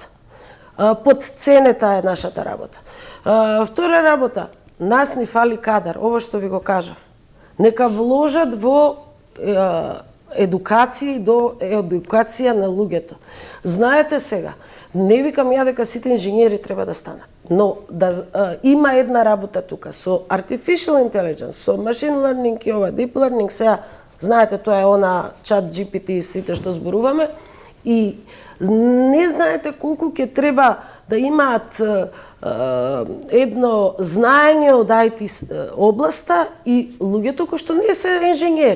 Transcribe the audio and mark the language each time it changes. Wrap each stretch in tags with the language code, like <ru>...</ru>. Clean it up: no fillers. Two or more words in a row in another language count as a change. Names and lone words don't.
<mk>Под ценета е нашата работа. Втора работа, нас ни фали кадар, ова што ви го кажав. Нека вложат во едукација на луѓето. Знаете сега, не викам ја дека сите инженери треба да станат, но има една работа тука со</mk> <en>artificial intelligence,</en> <mk>со</mk> <en>machine learning</en> <mk>и ова</mk> <en>deep learning,</en> <mk>сега знаете, тоа е она чат GPT и сите што зборуваме, и не знаете колку ќе треба да имаат едно знаење од IT областа и луѓето кои што не се инженери.</mk>